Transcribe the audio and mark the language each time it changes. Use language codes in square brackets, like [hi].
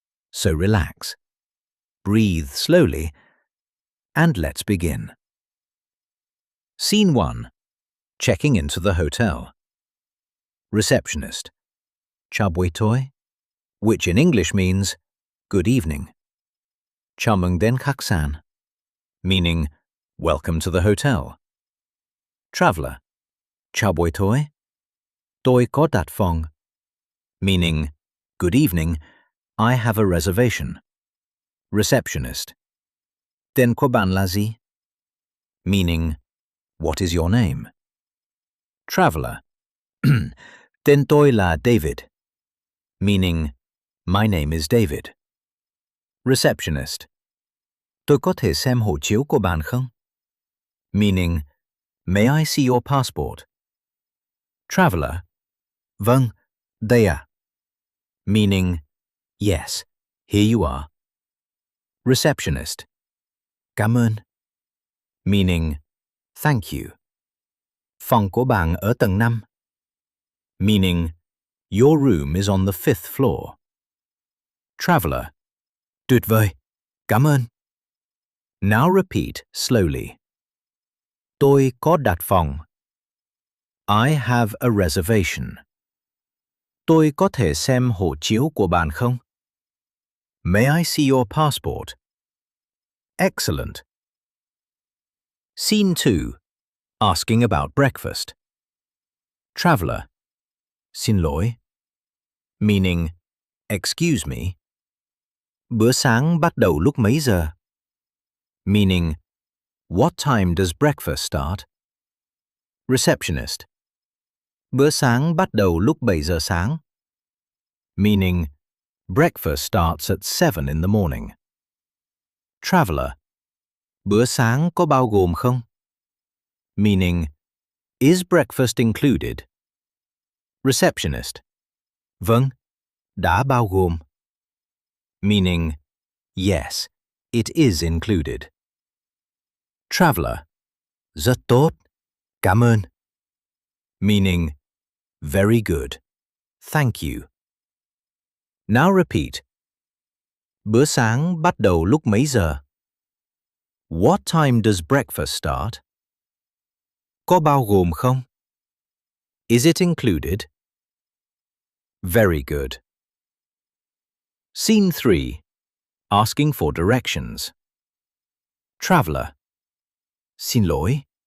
[en] So relax, breathe slowly, and let's begin. Scene 1. Checking into the hotel. Receptionist. [vi] Chào buổi tối, [en] which in English means good evening. [vi] Chào mừng đến khách sạn, [en] meaning welcome to the hotel. Traveler. [vi] Chào buổi tối, tôi có đặt phòng, [en] meaning good evening, I have a reservation. Receptionist. [vi] Tên của bạn là gì? [en] Meaning, what is your name? Traveler. [vi] Tên tôi là David. [en] Meaning, my name is David. Receptionist. [vi] Tôi có thể xem hộ chiếu của bạn không? [en] Meaning, may I see your passport? Traveler. [vi] Vâng, đây ạ. [en] Meaning, yes, here you are. Receptionist. [vi] Cảm ơn. [en] Meaning, thank you. [vi] Phòng của bạn ở tầng 5. [en] Meaning, your room is on the 5th floor. Traveler. [vi] Tuyệt vời. Cảm ơn. [en] Now repeat slowly. [vi] Tôi có đặt phòng. [en] I have a reservation. [vi] Tôi có thể xem hộ chiếu của bạn không? [en] May I see your passport? Excellent. Scene 2. Asking about breakfast. Traveler. [vi] Xin lỗi. [en] Meaning, excuse me. [vi] Bữa sáng bắt đầu lúc mấy giờ? [en] Meaning, what time does breakfast start? Receptionist. [vi] Bữa sáng bắt đầu lúc 7 giờ sáng. [en] Meaning, breakfast starts at 7 in the morning. Traveler. [vi] Bữa sáng có bao gồm không? [en] Meaning, is breakfast included? Receptionist. [vi] Vâng, đã bao gồm. [en] Meaning, yes, it is included. Traveler. [vi] Rất tốt. Cảm ơn. [en] Meaning, very good. Thank you. Now repeat. [vi] Bữa sáng bắt đầu lúc mấy giờ? [en] What time does breakfast start? [vi] Có bao gồm không? [en] Is it included? Very good. Scene 3. Asking for directions. Traveler. [vi] Xin lỗi.